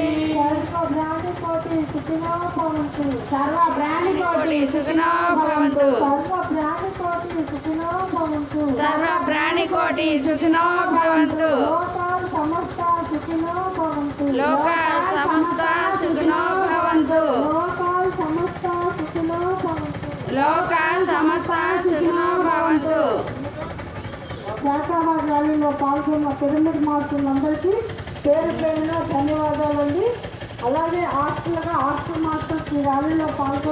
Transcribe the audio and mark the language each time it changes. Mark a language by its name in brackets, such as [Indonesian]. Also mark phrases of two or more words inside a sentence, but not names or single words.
[Sanskrit] सर्वप्राणिकोटि सुखिनो भवन्तु सर्वप्राणिकोटि सुखिनो भवन्तु लोका समस्ता सुखिनो भवन्तु लोका समस्ता सुखिनो भवन्तु [Telugu] శాఖాహార ర్యాలీలో పాల్గొన్న పిరమిడ్ మాస్టర్లందరికీ పేరు పేరున ధన్యవాదాలండి. అలాగే [English] hostel masters [Telugu] ఈ ర్యాలీలో పాల్గొన్న